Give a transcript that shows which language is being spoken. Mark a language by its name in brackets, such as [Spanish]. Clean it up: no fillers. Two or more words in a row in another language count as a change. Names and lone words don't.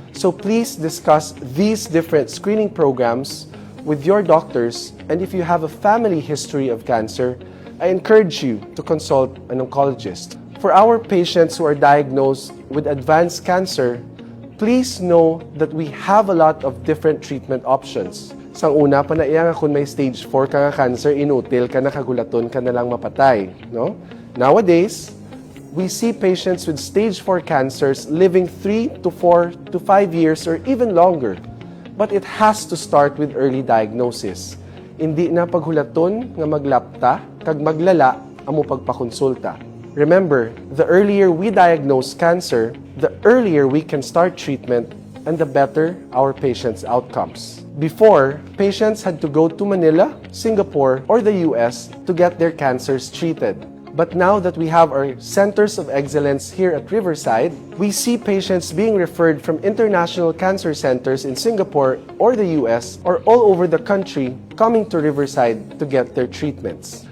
[English] So please discuss these different screening programs with your doctors, and if you have a family history of cancer, I encourage you to consult an oncologist. For our patients who are diagnosed with advanced cancer, please know that we have a lot of different treatment options. [Hiligaynon] Sang una, panaiya nga kung may stage 4 ka nga cancer, inutil ka na, kagulaton ka na lang mapatay. No? [English] Nowadays, we see patients with stage 4 cancers living 3 to 4 to 5 years or even longer. But it has to start with early diagnosis. [Hiligaynon] Hindi na paghulaton nga maglapta, kag maglala, amo pagpakonsulta. [English] Remember, the earlier we diagnose cancer, the earlier we can start treatment and the better our patients' outcomes. Before, patients had to go to Manila, Singapore, or the US to get their cancers treated. But now that we have our centers of excellence here at Riverside, we see patients being referred from international cancer centers in Singapore or the US or all over the country coming to Riverside to get their treatments.